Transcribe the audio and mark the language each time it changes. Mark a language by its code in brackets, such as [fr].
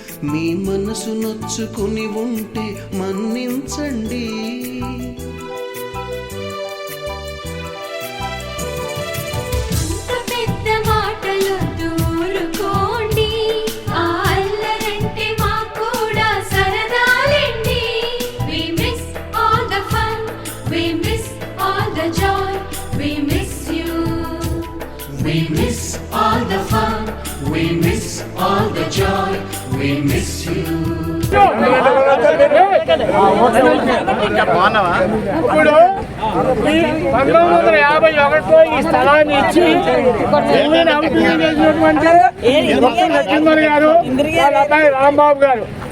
[te] మీ మనసు నొచ్చుకుని ఉంటే మన్నించండి. అంత పెద్ద మాటలు దూరుకోండి, ఆ అల్లరంటే మాకు కూడా సరదాలండి. [en] We miss all the fun, we miss all the joy, we miss you. We miss all the fun, we miss all the joy, we miss you. [te] ఇప్పుడు ఈ 1951లో ఈ స్థలాన్ని ఇచ్చి భూమిని అభివృద్ధి చేసినటువంటి లక్ష్మణ్ గారు, వాళ్ళ అబ్బాయి రాంబాబు గారు.